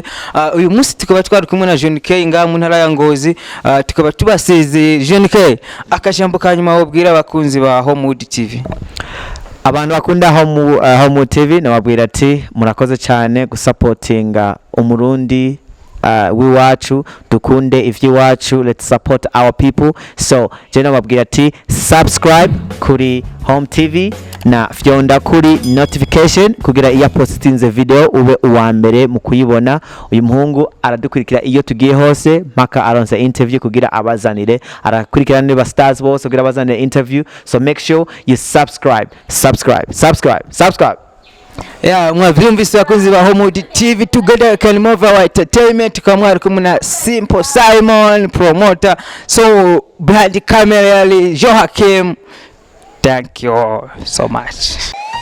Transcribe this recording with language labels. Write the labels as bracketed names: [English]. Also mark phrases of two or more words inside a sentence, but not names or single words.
[Rundi] Uyu munsi tukaba twari kumwe na Jeune K nga mu ntara ya Ngozi, tukaba tubaseze. Jeune K, akajambo kanyuma wobwira abakunzi ba Homewood TV. Abantu bakunda Homewood TV nababwira ati murakoze cyane gusupportinga umurundi w'iwacu, dukunde ivy'iwacu, [English] let's support our people. [Rundi] So je nababwira ati subscribe kuri Home TV na fyonda kuri notification kugira iya postinze video ube uwa mbere mu kuyibona. Uyu muhungu aradukurikira iyo tugiye hose mpaka aronse interview kugira abazanire, arakurikirana niba stars bose kugira abazanire interview. [English] So make sure you subscribe. [Rundi] Mwavyumvise bakunzi ba Homewood TV, [English] together can move our entertainment. [Rundi] Tukamwari kumwe na Simple Simon promoter, so [English] behind the camera [Rundi] Joachim. [English] Thank you so much.